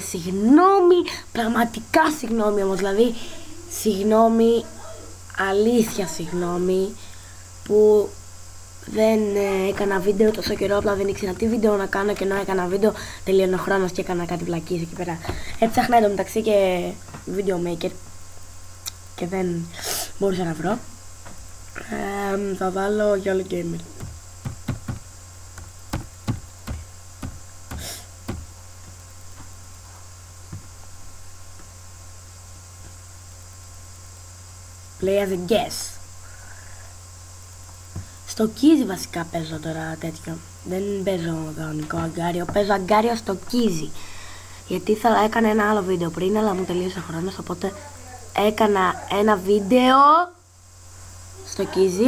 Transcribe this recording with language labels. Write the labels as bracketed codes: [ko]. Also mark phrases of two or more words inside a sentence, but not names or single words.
[el] Συγγνώμη, πραγματικά συγγνώμη όμως, δηλαδή συγγνώμη, αλήθεια συγγνώμη που δεν έκανα βίντεο τόσο καιρό, απλά δεν ήξερα τι βίντεο να κάνω, και ενώ έκανα βίντεο τελείωνε ο χρόνος και έκανα κάτι βλακίες εκεί πέρα. Έψαχνα εντωμεταξύ και video maker και δεν μπορούσα να βρω. Θα βάλω YOLO Gamer. [en] Play as a guest. [el] Στο Kizzy βασικά παίζω τώρα τέτοιο. Δεν παίζω κανονικό αγκάριο, παίζω αγκάριο στο Kizzy. Γιατί θα έκανα ένα άλλο βίντεο πριν, αλλά μου τελείωσε ο χρόνος, οπότε έκανα ένα βίντεο στο Kizzy.